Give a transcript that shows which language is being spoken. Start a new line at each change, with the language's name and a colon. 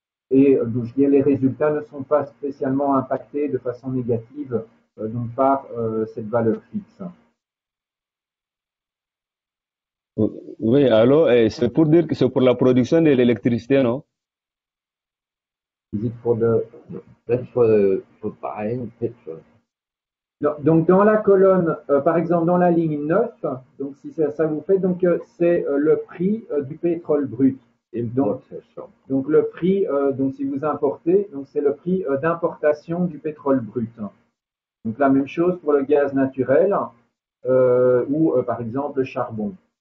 French: Et donc, je dirais, les résultats ne sont pas spécialement impactés de façon négative donc par cette valeur fixe. Oui, alors, c'est pour dire que c'est pour la production de l'électricité, non? Visite pour de
English: That's for buying petrol.
French: Donc, dans la colonne, par exemple, dans la ligne 9, donc si ça vous fait, donc c'est le prix du pétrole brut. Donc le prix, donc si vous importez, donc c'est le prix d'importation du pétrole brut. Donc la même chose pour le gaz naturel ou par exemple le charbon.